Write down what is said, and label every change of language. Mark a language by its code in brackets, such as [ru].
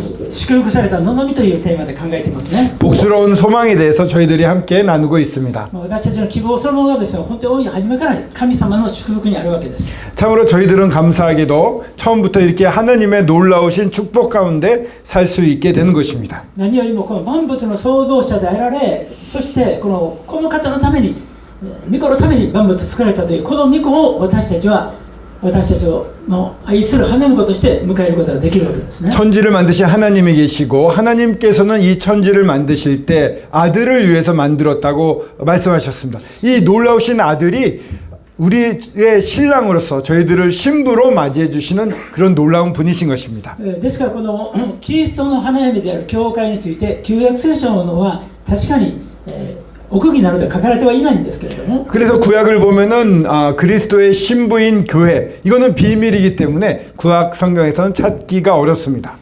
[ja] 祝福された望みというテーマで考えていますね。 [ko] 복스러운 소망에 대해서 저희들이 함께 나누고 있습니다. [ja] 私たちの希望そのものがですね、本当に初めから神様の祝福にあるわけです。 [ko] 참으로 저희들은 감사하게도 처음부터 이렇게 하나님의 놀라우신 축복 가운데 살 수 있게 되는 것입니다. [ja] 何よりもこの万物の創造者であられ、そしてこの方のために、御子のために万物作られたというこの御子を私たちの愛する花婿として迎えることができるわけですね。 [ko] 천지를 만드신 하나님이 계시고 하나님께서는 이 천지를 만드실 때 아들을 위해서 만들었다고 말씀하셨습니다. 이 놀라우신 아들이 우리의 신랑으로서 저희들을 신부로 맞이해 주시는 그런 놀라운 분이신 것입니다. [ja] ですからこのキリストの花嫁である教会について旧約聖書のは確かに、奥義などで書かれてはいないんですけれども、 [ko] 그래서 구약을 보면은 그리스도의 신부인 교회 이거는 비밀이기 때문에 구약 성경에서는 찾기가 어렵습니다.